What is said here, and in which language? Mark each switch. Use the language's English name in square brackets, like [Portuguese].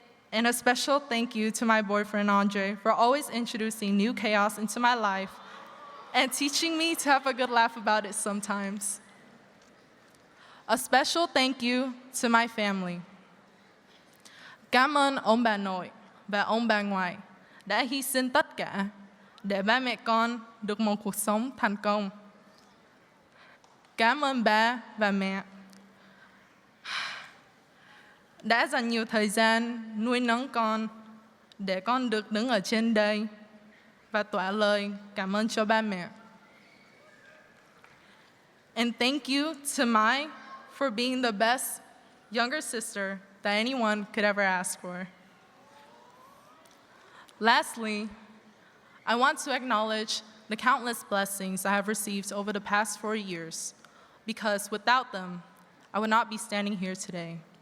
[English] And a special thank you to my boyfriend, Andre, for always introducing new chaos into my life and teaching me to have a good laugh about it sometimes. A special thank you to my family. [Vietnamese] Cảm ơn ông bà nội và ông bà ngoại đã hy sinh tất cả để ba mẹ con được một cuộc sống thành công. Cảm ơn ba và mẹ đã dành nhiều thời gian nuôi nấng con để con được đứng ở trên đây và tỏa lời cảm ơn cho ba mẹ. [English] And thank you to Mai for being the best younger sister that anyone could ever ask for. Lastly, I want to acknowledge the countless blessings I have received over the past 4 years, because without them, I would not be standing here today.